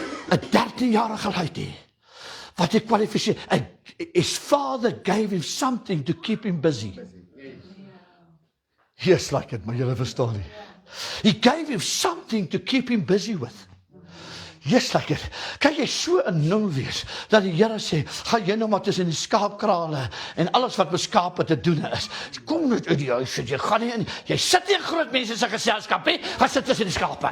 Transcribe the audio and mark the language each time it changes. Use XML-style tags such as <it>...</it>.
<af>'n 13-jarige laaitie wat hy kwalifiseer.</af> <en>His father gave him something to keep him busy. Yes, like it,</en> <af>maar julle verstaan nie.</af> <en>He gave him something to keep him busy with. Yes, like it.</en> <af>Kan jy so in nul wees, dat die Here sê, gaan jy nou maar tussen die skaapkrale en alles wat met skape te doen is. Kom net uit die huis, jy gaan nie in, jy sit nie in groot mense se geselskap nie, gaan sit tussen die skape.</af>